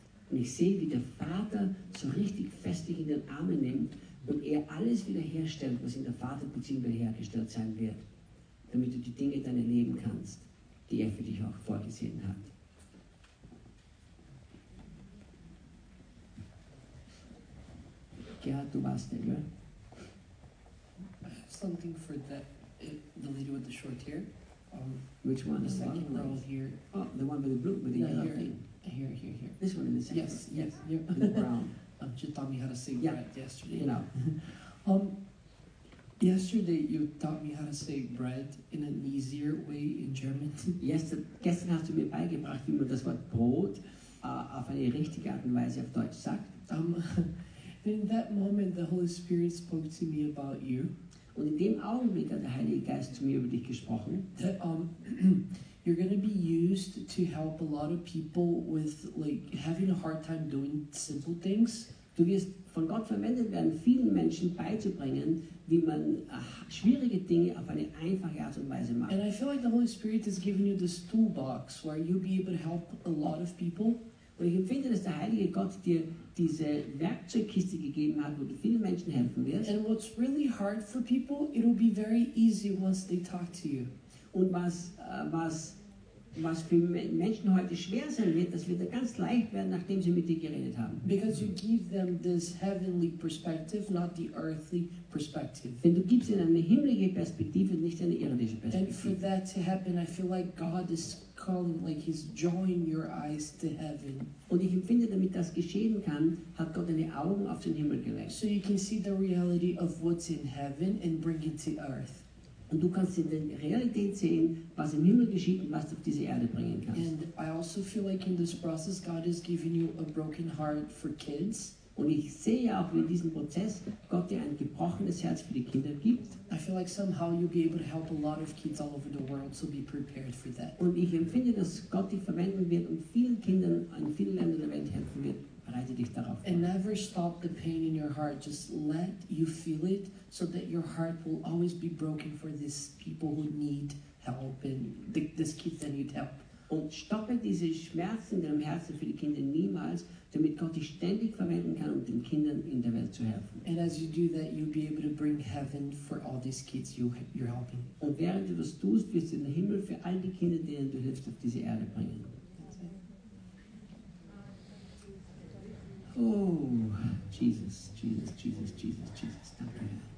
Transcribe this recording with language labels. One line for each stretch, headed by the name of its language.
German: Und ich sehe, wie der Vater so richtig fest dich in den Armen nimmt, und er alles wiederherstellt, was in der Vaterbeziehung wiederhergestellt sein wird, damit du die Dinge dann erleben kannst, die er für dich auch vorgesehen hat. Gerhard, du warst nicht, oder?
English: I have something for the lady with the short hair. Which one? The second row here. Oh, the one with the blue, with the yellow thing. Here. This one in the second. Yes. The brown. You taught me how to say bread yesterday. You know. Yesterday you taught me how to say bread in an easier way in German.
German: Gestern hast du mir beigebracht, wie man das Wort Brot auf eine richtige Art und Weise auf Deutsch sagt.
English: In that moment the Holy Spirit spoke to me about you.
German: Und in dem Augenblick hat der Heilige Geist zu mir über dich gesprochen.
English: You're going to be used to help a lot of people with like having a hard time doing simple things.
German: Du wirst von Gott verwendet werden, vielen Menschen beizubringen, wie man schwierige Dinge auf eine einfache Art und Weise macht.
English: And I feel like the Holy Spirit has given you this toolbox where you'll be able to help a lot of people.
German: Und ich empfinde, dass der Heilige Gott dir diese Werkzeugkiste gegeben hat, wo du vielen Menschen helfen wirst.
English: And what's really hard for people, it'll be very easy once they talk to you.
German: Und was für Menschen heute schwer sein wird, das wird ganz leicht werden, nachdem sie mit dir geredet haben.
English: Because you give them this heavenly perspective, not the earthly perspective.
German: Denn du gibst ihnen eine himmlische Perspektive, nicht eine irdische Perspektive.
English: And for that to happen, I feel like God is calling, like he's drawing your eyes to heaven.
German: Und ich empfinde, damit das geschehen kann, hat Gott deine Augen auf den Himmel gelegt.
English: So you can see the reality of what's in heaven and bring it to earth.
German: Und du kannst in der Realität sehen, was im Himmel geschieht und was du auf diese Erde bringen kannst.
English: And I also feel like in this process God is giving you a broken heart for kids.
German: Und ich sehe auch, wie in diesem Prozess Gott dir ein gebrochenes Herz für die Kinder gibt.
English: I feel like somehow you'll be able to help a lot of kids all over the world, so be prepared for that.
German: Und ich empfinde, dass Gott dich verwenden wird und vielen Kindern in vielen Ländern der Welt helfen wird. Bereite dich darauf vor.
English: And never stop the pain in your heart. Just let you feel it, so that your heart will always be broken for these people who need help and these kids that need help.
German: Und stoppe diese Schmerzen in deinem Herzen für die Kinder niemals, damit Gott dich ständig verwenden kann, um den Kindern in der Welt zu helfen.
English: And as you do that, you'll be able to bring heaven for all these kids you're helping.
German: Und während du das tust, wirst du in den Himmel für all die Kinder, denen du hilfst, auf diese Erde bringen.
English: Oh, Jesus, Jesus, Jesus, Jesus, Jesus, thank you.